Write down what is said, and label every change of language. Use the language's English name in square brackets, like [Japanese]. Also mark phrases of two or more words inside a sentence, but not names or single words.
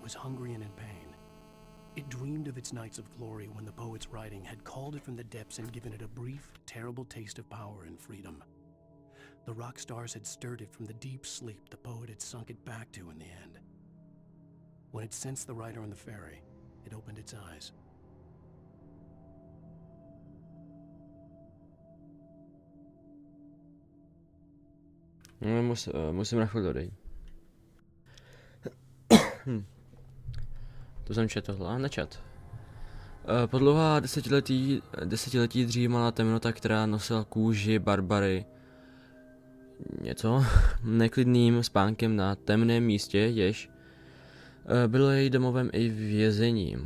[English] It was hungry and in pain. It dreamed of its nights of glory when the poet's writing had called it from the depths and given it a brief, terrible taste of power and freedom. The rock stars had stirred it from the deep sleep the poet had sunk it back to in the end. When it sensed the writer on the ferry, it opened its eyes. [Czech] Musím na chvíli odejít. To jsem četl tohle, nečet. Po dlouhá desetiletí dřímala temnota, která nosila kůži Barbary něco neklidným spánkem na temném místě, jež bylo její domovem i vězením.